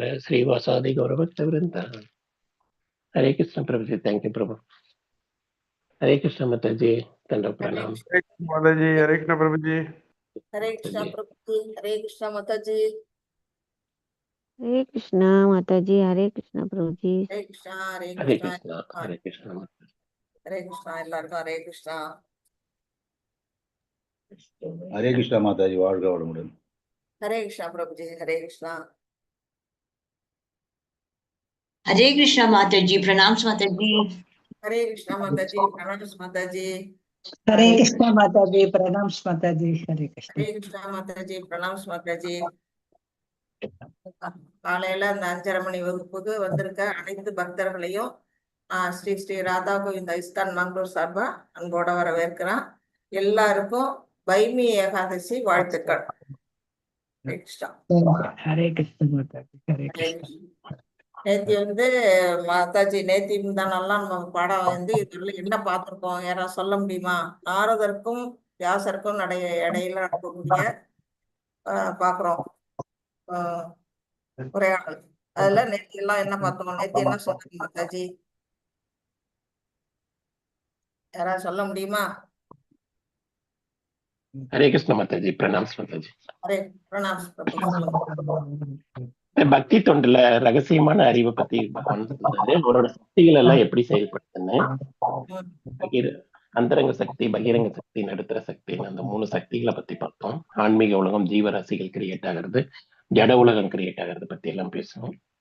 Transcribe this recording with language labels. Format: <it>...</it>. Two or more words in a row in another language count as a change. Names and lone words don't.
<sa>श्रीवासादि गौरभक्तवृंद।</sa> <hi>हरे कृष्ण प्रभु जी,</hi> <en>thank you प्रभु।</en> <hi>हरे कृष्ण माता जी, दंडो प्रणाम। हरे कृष्ण माता जी, हरे कृष्ण प्रभु जी। हरे कृष्ण प्रभु जी, हरे कृष्ण माता जी, हरे कृष्णा माता जी, हरे कृष्णा प्रभु जी। हरे कृष्ण हरे हरे कृष्ण कृष्ण हरे कृष्ण माता जी। हरे कृष्ण எல்லாருக்கும் हरे कृष्ण हरे कृष्णा माता जी,</hi> <ta>வாழ்க வளமுடன்.</ta> <hi>हरे कृष्ण प्रभु जी, हरे कृष्ण हरे कृष्णा माता जी, प्रणाम माता जी। हरे कृष्ण माता जी, प्रणाम माता जी, हरे कृष्णा माता जी, प्रणाम माता जी। हरे कृष्ण। हरे कृष्ण माता जी, प्रणाम माता जी।</hi> <ta>காலையில அந்த 5:30 மணி வகுப்புக்கு வந்திருக்க அனைத்து பக்தர்களையும் ஸ்ரீ ஸ்ரீ ராதா கோவிந்த இஸ்கான் மங்களூர் சார்பா அன்போட வரவேற்கிறேன். எல்லாருக்கும் வைமி ஏகாதசி வாழ்த்துக்கள். ஹரே கிருஷ்ணா.</ta> <hi>हरे कृष्ण माता जी, हरे</hi> <ta>ஹரே</ta> <hi>कृष्ण।</hi> <ta>கிருஷ்ணா. நேத்தி மாதாஜி நேத்தி முந்தானெல்லாம் நம்ம பாடம் இதுல என்ன பார்த்திருக்கோம், யாராவது சொல்ல முடியுமா? நாரதருக்கும் வியாசருக்கும் இடையில நடக்கக்கூடிய பாக்குறோம் உரையாடல். அதுல நேத்தி எல்லாம் என்ன பார்த்தோம்? நேத்தி என்ன சொன்னாங்க மாதாஜி? யாராவது சொல்ல முடியுமா?</ta> <hi>हरे कृष्ण माता जी, प्रणाम माता जी।</hi> <ta>ஹரே பிரணாம் பிரபு, சொல்லுங்க. பக்தி தொண்டுல ரகசியமான அறிவை பத்தி பகவான் சொல்றாரு. அவரோட சக்திகள் எல்லாம் எப்படி செயல்படுத்துன்னு. அந்தரங்க சக்தி, பகிரங்க சக்தி, நடுத்தர சக்தின்னு அந்த 3 சக்திகளை பத்தி பார்த்தோம். ஆன்மீக உலகம், ஜீவராசிகள் கிரியேட் ஆகிறது, ஜட உலகம் கிரியேட் ஆகிறது பத்தி எல்லாம் பேசணும்.</ta>